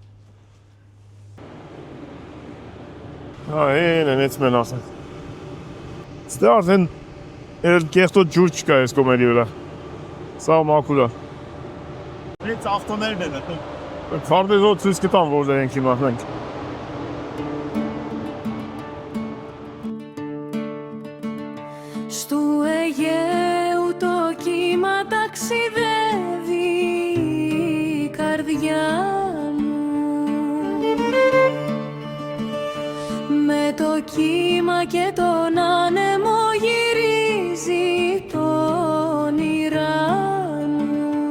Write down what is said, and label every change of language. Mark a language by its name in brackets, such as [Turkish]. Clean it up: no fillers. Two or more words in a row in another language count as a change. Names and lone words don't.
[Armenian] Են էց մեն ասենք։ Ստե արդեն կեղտոտ ջուր չկա ես կոմերի վրա։ Սա մաքուր է։ Էց ավտոներն են ըտում։ Քարտեզով ցույց կտամ որտեղ ենք հիմա մենք։ [Greek] Στου Αιγαίου το κύμα ταξιδεύει η καρδιά μου. Με το κύμα και τον άνεμο γυρίζει το όνειρά μου.